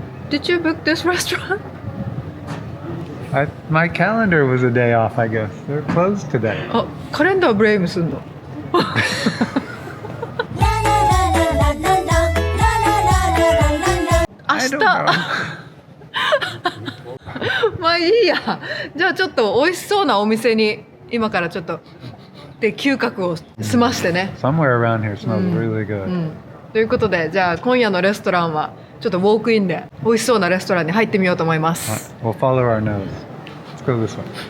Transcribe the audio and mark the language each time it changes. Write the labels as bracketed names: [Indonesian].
[English] Did you book this restaurant? My calendar was a day off, I guess. They're closed today. [Japanese] あ、カレンダーブレイムすんの。 [English] I don't [Japanese] 明日。 [English] know. [Japanese] まあいいや。じゃあちょっと美味しそうなお店に今からちょっとで嗅覚を済ましてね。 [English] Somewhere around here smells really good. [Japanese] ということで、じゃあ今夜のレストランはちょっとウォークインで美味しそうなレストランに入ってみようと思います。 [English] We'll follow our nose. Let's go this way.